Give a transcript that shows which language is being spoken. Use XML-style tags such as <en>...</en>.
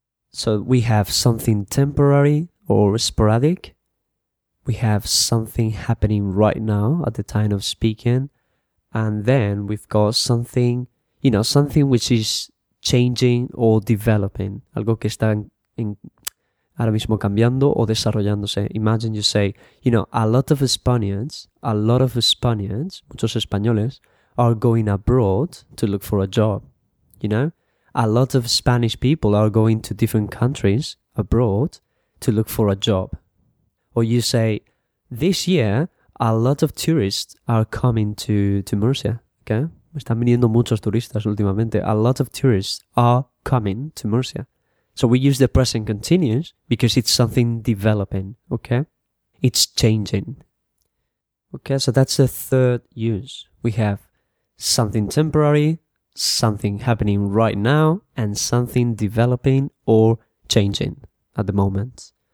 <en>So we have something temporary or sporadic. We have something happening right now at the time of speaking. And then we've got something, you know, something which is changing or developing.</en> <es>Algo que está ahora mismo cambiando o desarrollándose.</es> <en>Imagine you say, you know, a lot of Spaniards,</en> <es>muchos españoles,</es> <en>are going abroad to look for a job, you know? A lot of Spanish people are going to different countries abroad to look for a job. Or you say, this year, a lot of tourists are coming to Murcia, okay?</en> <es>Están viniendo muchos turistas últimamente.</es> <en>A lot of tourists are coming to Murcia. So we use the present continuous because it's something developing, okay? It's changing. Okay, so that's the third use. We have something temporary, something happening right now, and something developing or changing at the moment.</en>